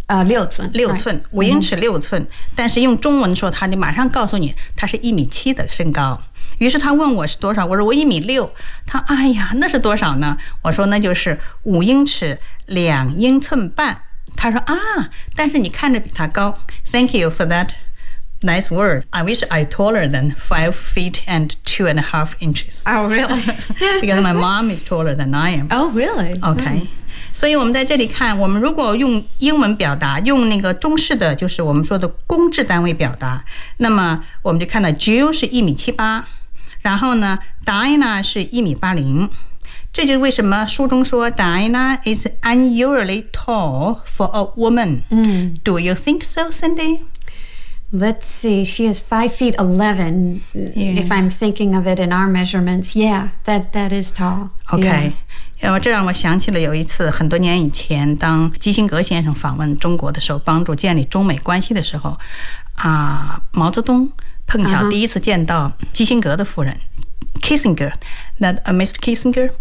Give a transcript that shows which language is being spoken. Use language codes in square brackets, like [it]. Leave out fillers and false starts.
[zh] 六寸，五英尺六寸、嗯、但是用中文说他就马上告诉你他是1米7的身高。于是他问我是多少，我说我1米6，他哎呀那是多少呢，我说那就是5英尺2英寸半，他说啊但是你看着比他高。 [en] Thank you for that nice word. I wish I taller than 5 feet and 2.5 inches. Oh really? Because my mom is taller than I am. Oh really? Okay、mm. [zh] 所以我们在这里看，我们如果用英文表达，用那个中式的，就是我们说的公制单位表达，那么我们就看到 Jill 是1米78，然后呢 Diana 是1米80，这就是为什么书中说 [en] Diana is unusually tall for a woman、 mm. Do you think so, Cindy? Let's see, she is 5 feet 11,、 yeah. if I'm thinking of it in our measurements. Yeah, that is tall. Okay,、 yeah. [zh] 这让我想起了有一次很多年以前，当基辛格先生访问中国的时候，帮助建立中美关系的时候、毛泽东碰巧第一次见到基辛格的夫人、uh-huh. [en] Kissinger, not、Mr. Kissinger?